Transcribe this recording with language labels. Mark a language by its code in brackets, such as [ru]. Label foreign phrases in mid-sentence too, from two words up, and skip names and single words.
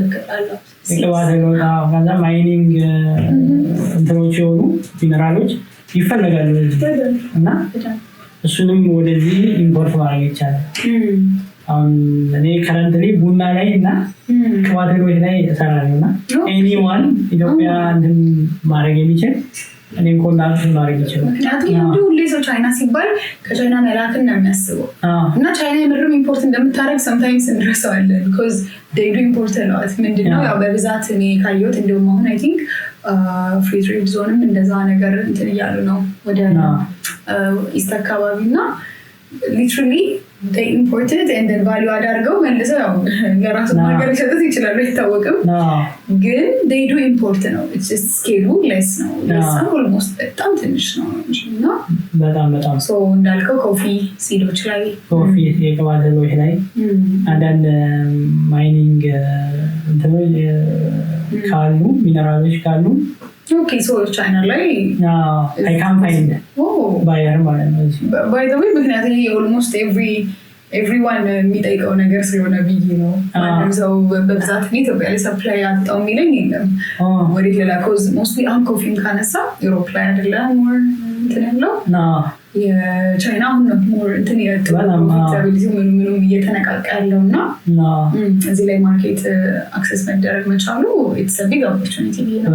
[am] ከዛ ማይኒንግ እንትኖች የሆኑ ሚነራሎች ይፈለጋሉ እና እሱንም ወደዚህ ኢምፖርት ማድረግ ይቻላል አሁን እኔ ከረንትሊ ቡና ላይ እና ቅባት እህሎች ላይ እሰራለሁ እና ኤኒዋን ኢትዮጵያ እንትን ማድረግ የሚችል እኔም ኮንታክት ማድረግ ይችላል ምክንያቱም ሁሌ ሰው ቻይና ሲባል ከቻይና መላክን ነው የሚያስበው እና ቻይና የምርም ኢምፖርት እንደምታደርግ ሰምታይምስ እንረሳዋለን [en] because they do import a lot [am] ምንድነው ያው በብዛት እኔ ካየሁት እንደውም አሁን [en] I think free trade zone [am] እንደዛ ነገር እንትን እያሉ ነው ወደ ኢስት አካባቢ እና [en] literally they imported and then value [am] አዳርገው መልሰው ያው ለራሱ ነገር ሊሸጡት ይችላሉ አይታወቅም ግን [en] they do import [am] ነው [en] it's just scale less [am] ነው [en] less almost [am] በጣም ትንሽ ነው እና በጣም so እንዳልከው ኮፊ ሲዶች ላይ ኮፊ የቅባት እህሎች ላይ አንዳንድ ማይኒንግ እንትኖች ካሉ ሚነራሎች ካሉ [en] okay so China [am] ላይ [en] I can't find buyer [am] ማለት ነው [en] by the way [am] ምክንያቱም [en] almost everyone [am] የሚጠይቀው ነገር ስለሆነ ብዬ ነው ማንም ሰው በብዛት ኢትዮጵያ ላይ ሰፕላይ አጣው የሚለኝ የለም ወደ ሌላ [en] cause mostly [am] አሁን ኮፊን ካነሳ ዩሮፕ ላይ አይደለም ሞር እንትን ያለው የቻይና አሁን ነው ሞር እንትን ፕሮፊታቢሊቲ ምንም እየተነቃቃ ያለው እና እዚህ ላይ [en] market access [am] መደረግ መቻሉ [en] it's a big opportunity [am] ብዬ ነው